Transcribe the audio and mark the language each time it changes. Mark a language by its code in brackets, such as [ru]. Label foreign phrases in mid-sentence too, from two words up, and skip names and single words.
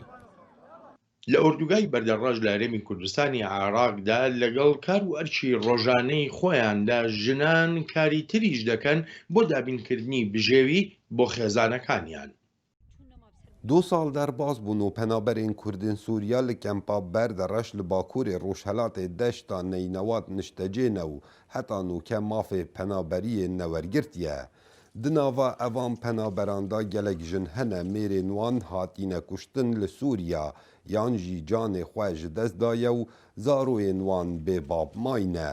[ckb] لە ئوردوگای بەردەڕاژ لە هەرێمی کوردستانی عێراقدا لەگەڵ کار و ئەرچی ڕۆژانەی خۆیاندا ژنان کاری تریش دەکەن بۆ دابینکردنی بژێوی بۆ خێزانەکانیان. [ku] 2 سال دەرباز بوون و پەنابەرên Kurdên Sûriya li kempa Berdereş li Bakurê Rojhilatê deşta neynewat niştecêne û heta nûke mafê penaberiyê newergirtiye. Di nava evan penaberan da gelek jin hene mêrên wan hatîne kuştin li Sûriya yan jî canê xwe ji dest daye û zaroyên wan bêbab mayne.